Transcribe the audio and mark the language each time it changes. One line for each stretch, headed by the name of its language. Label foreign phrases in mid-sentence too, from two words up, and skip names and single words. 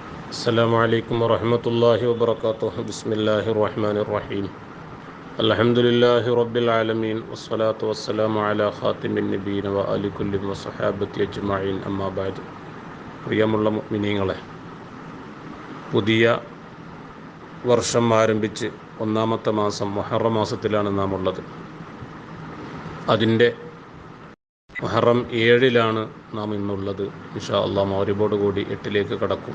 Arabic: السلام عليكم ورحمة الله وبركاته. بسم الله الرحمن الرحيم. الحمد لله رب العالمين والصلاة والسلام على خاتم النبيين وآل كل وصحابة أجمعين أما بعد.
Malayalam: പ്രിയമുള്ള മുഅ്മിനീങ്ങളെ, പുതിയ വർഷം ആരംഭിച്ച് ഒന്നാമത്തെ മാസം മുഹറം മാസത്തിലാണ് നാം ഉള്ളത്. അതിൻ്റെ മുഹറം 7 നാം ഇന്നുള്ളത്.
Arabic: إن شاء الله
Malayalam: മഗ്‌രിബോട് കൂടി 8 കടക്കും.